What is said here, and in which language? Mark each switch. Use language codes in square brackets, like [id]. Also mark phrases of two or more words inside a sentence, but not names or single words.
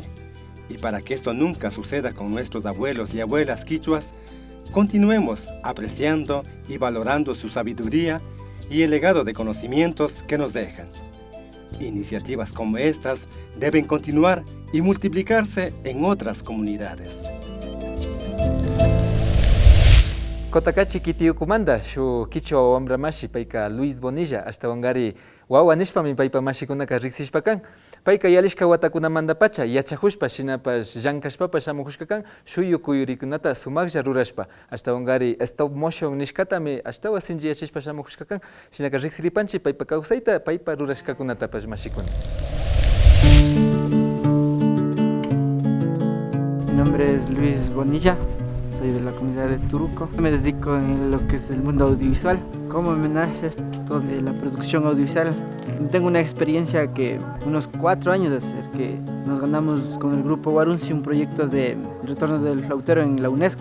[es] Y para que esto nunca suceda con nuestros abuelos y abuelas quichuas, continuemos apreciando y valorando su sabiduría y el legado de conocimientos que nos dejan. Iniciativas como estas deben continuar y multiplicarse en otras comunidades. [qu] Kotakachi kitiyukumanda shu Quichua wamramashi payka Luis Bonilla ashtawangari wawa nishpami paypa mashikunaka riksishpa kan. Payka yalishka watakunamanda pacha yachahushpa shinapash llankashpapash shamuhushka kan shuyu kuyurikunata sumaklla rurashpa ashtawangari [en] stop motion [qu] nishkatami ashtawa sinchi yachishpa shamuhushka kan shinaka riksiripanchi paypa kawsayta paypa rurashkakunatapash mashikuna. [es] Mi nombre es Luis Bonilla, soy de la comunidad de Turuco. Me dedico en lo que es el mundo audiovisual. ¿Cómo me nace esto de la producción audiovisual? Tengo una experiencia que unos 4 años de hacer, que nos ganamos con el grupo Warunsi un proyecto de retorno del flautero en la UNESCO.